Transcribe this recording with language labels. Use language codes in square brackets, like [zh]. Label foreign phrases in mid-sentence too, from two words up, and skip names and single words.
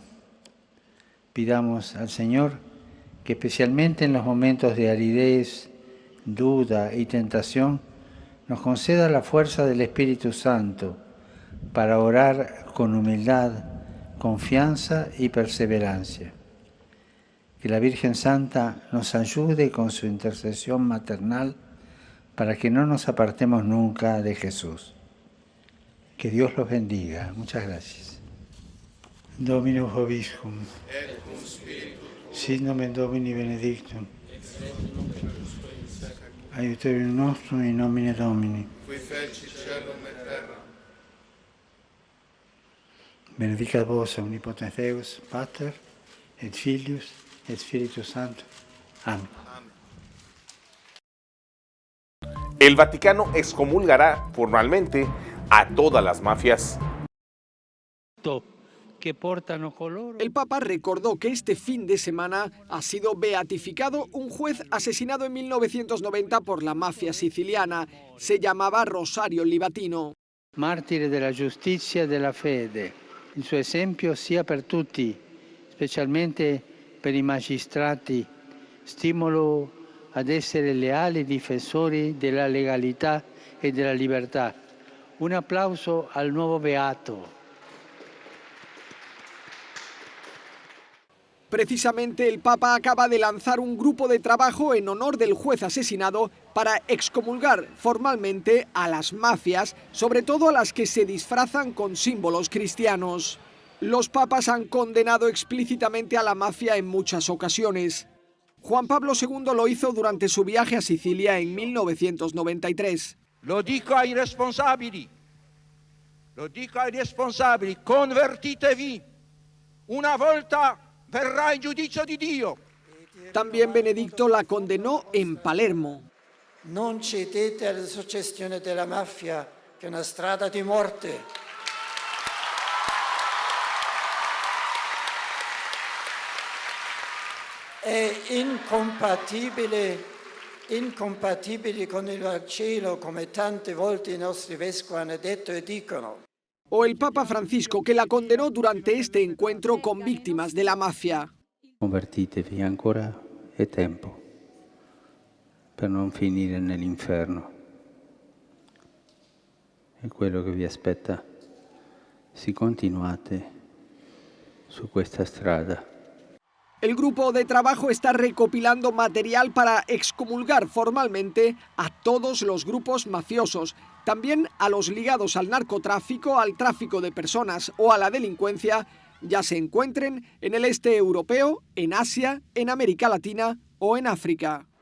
[es] Pidamos al Señor que especialmente en los momentos de aridez, duda y tentación, nos conceda la fuerza del Espíritu Santo para orar con humildad, confianza y perseverancia. Que la Virgen Santa nos ayude con su intercesión maternal para que no nos apartemos nunca de Jesús. Que Dios los bendiga. Muchas gracias. [la] Dominus vobiscum. Et cum spiritu tuo. Sit nomen Domini benedictum. Aiuterium nostrum in nomine Domini. Qui feci celum et terra. Benedicat vos omnipotens Deus, Pater, et Filius, et Spiritus Sanctus. Amén. [es] El Vaticano excomulgará formalmente a todas las mafias. El Papa recordó que este fin de semana ha sido beatificado un juez asesinado en 1990 por la mafia siciliana. Se llamaba Rosario Livatino. [it] Martire della giustizia e della fede. Il suo esempio sia per tutti, specialmente per i magistrati, stimolo ad essere leali difensori della legalità e della libertà. Un applauso al nuovo beato. [es] Precisamente el Papa acaba de lanzar un grupo de trabajo en honor del juez asesinado para excomulgar formalmente a las mafias, sobre todo a las que se disfrazan con símbolos cristianos. Los papas han condenado explícitamente a la mafia en muchas ocasiones. Juan Pablo II lo hizo durante su viaje a Sicilia en 1993. [it] Lo dico ai responsabili, convertitevi, una volta verrà il giudizio di Dio. [es] También Benedicto la condenó en Palermo. [it] Non cedete alla suggestione della mafia, che è una strada di morte. È incompatibile con il Vangelo, come tante volte i nostri vescovi hanno detto e dicono. [es] O el Papa Francisco, que la condenó durante este encuentro con víctimas de la mafia. [it] Convertitevi, ancora è tempo per non finire nell'inferno. è quello che vi aspetta se continuate su questa strada. [es] El grupo de trabajo está recopilando material para excomulgar formalmente a todos los grupos mafiosos, también a los ligados al narcotráfico, al tráfico de personas o a la delincuencia, ya se encuentren en el este europeo, en Asia, en América Latina o en África.